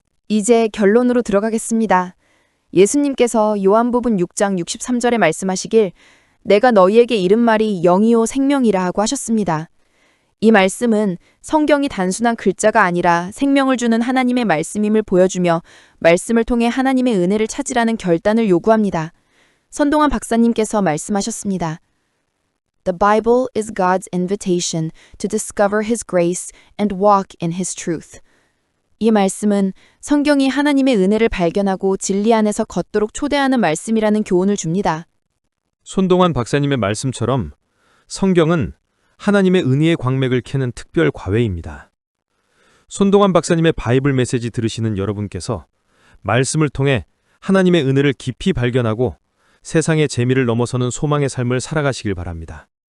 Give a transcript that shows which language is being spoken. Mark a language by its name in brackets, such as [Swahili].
[Korean] 이제 결론으로 들어가겠습니다. 예수님께서 요한복음 6장 63절에 말씀하시길 내가 너희에게 이른 말이 영이요 생명이라 하고 하셨습니다. 이 말씀은 성경이 단순한 글자가 아니라 생명을 주는 하나님의 말씀임을 보여주며 말씀을 통해 하나님의 은혜를 찾으라는 결단을 요구합니다. 선동환 박사님께서 말씀하셨습니다. [English] The Bible is God's invitation to discover His grace and walk in His truth. [Korean] 이 말씀은 성경이 하나님의 은혜를 발견하고 진리 안에서 걷도록 초대하는 말씀이라는 교훈을 줍니다. 손동환 박사님의 말씀처럼 성경은 하나님의 은혜의 광맥을 캐는 특별 과외입니다. 손동환 박사님의 바이블 메시지 들으시는 여러분께서 말씀을 통해 하나님의 은혜를 깊이 발견하고 세상의 재미를 넘어서는 소망의 삶을 살아가시길 바랍니다.